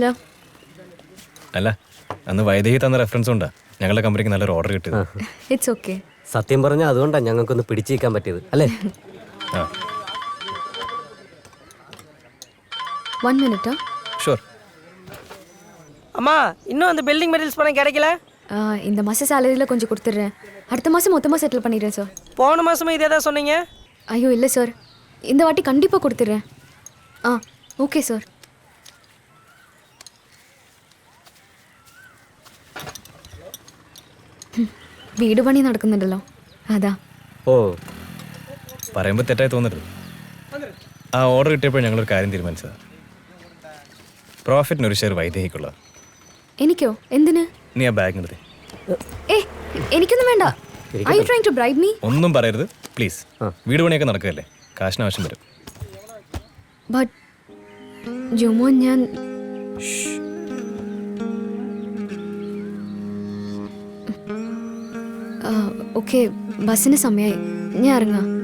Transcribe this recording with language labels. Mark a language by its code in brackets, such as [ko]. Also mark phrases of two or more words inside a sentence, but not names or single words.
[ml] അല്ല, അന്ന് വൈദേഹി തന്ന റെഫറൻസ് കൊണ്ടാ ഞങ്ങളുടെ കമ്പനിക്ക് നല്ലൊരു ഓർഡർ കിട്ടിയത്. [en] It's okay. [ml] സത്യം പറഞ്ഞാൽ അതുകൊണ്ടാണ് ഞങ്ങൾക്കൊന്ന് പിടിച്ചു നിൽക്കാൻ പറ്റിയത് അല്ലേ? ആ, [en] 1 minute. ഷുവർ. [ta] அம்மா இன்னும் அந்த [en] building materials [ta] பணம் கிடைக்கல? இந்த மாதம் சேலரியில் கொஞ்சம் கொடுத்துட்றேன். அடுத்த மாதம் மொத்தமாக செட்டில் பண்ணிடுறேன் சார். போன மாதமும் இதே தான் சொன்னீங்க. ஐயோ இல்லை சார், இந்த வாட்டி கண்டிப்பாக கொடுத்துட்றேன். [en] okay sir. [ml] വീട് പണി നടക്കുന്നുണ്ടല്ലോ, അതാ. ഓ, പറയുമ്പോൾ തെറ്റായി തോന്നരുത്. ആ ഓർഡർ കിട്ടിയപ്പോൾ ഞങ്ങളൊരു കാര്യം തീരുമാനിച്ചത്, പ്രോഫിറ്റിന് ഒരു ഷെയർ വൈദേഹിക്കുള്ള. എനിക്കോ? എന്തിന്? നീ ആ ബാഗ് നിർത്തി. എനിക്കൊന്നും വേണ്ട. [en] Are you trying to bribe me? [ml] ഒന്നും പറയരുത് പ്ലീസ്. വീട് പണിയൊക്കെ നടക്കുകയല്ലേ, കാശിന് ആവശ്യം വരും. ബട്ട് ജോമോൻ, ഞാൻ ഓക്കെ, ബസ്സിന് സമയമായി, ഞാൻ ഇറങ്ങാം.